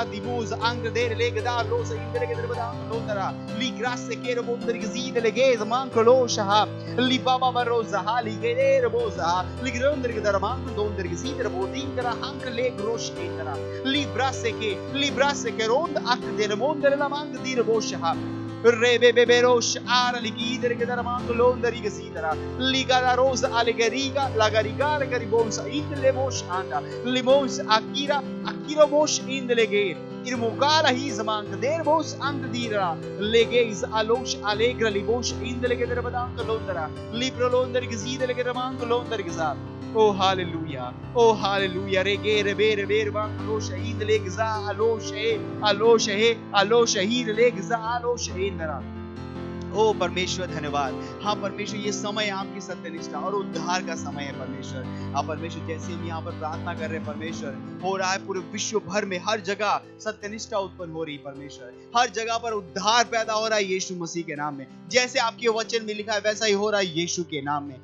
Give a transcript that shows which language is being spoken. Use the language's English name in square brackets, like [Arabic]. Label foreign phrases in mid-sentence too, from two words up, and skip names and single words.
[Hindi] दिबोज आंक्र दे लेगदा लो से इंद लेके दे बदांग लो तरा लिग्रास से के बोंदर के सीध लेगे मांग लो सहा लिबाबा बरो सहा लिगे दे बो सहा लिग्रोंदर के दर मांग दोंदर के सीध बोदिंग करा हंक ले ग्रोश के तरा लिब्रा से के रोंद अक दे बोंदर ला मांग दीर बो सहा Rebe beberosh ara ligidere che dara mango londa riga sidara liga la rosa alegariga la gariga la garibonsa in le mosh anda limons akira mosh in the lege irmugala his mank der bosh and dira lege is alosh allegra libosh in the lege der badanga londara libro londar ge sidere ge mango londar ge sa. Oh hallelujah, oh hallelujah. Regere bere bere bang alo shahid legza alo shahid legza alo shahid नरा। ओ परमेश्वर धन्यवाद। हाँ परमेश्वर, ये समय आपकी सत्यनिष्ठा और उद्धार का समय है परमेश्वर। हाँ परमेश्वर, जैसे हम यहाँ पर प्रार्थना कर रहे हैं परमेश्वर, हो रहा है पूरे विश्व भर में हर जगह सत्यनिष्ठा उत्पन्न हो रही है परमेश्वर। हर जगह पर उद्धार पैदा हो रहा है यीशु मसीह के नाम में। जैसे आपके वचन में लिखा है वैसा ही हो रहा है यीशु के नाम में।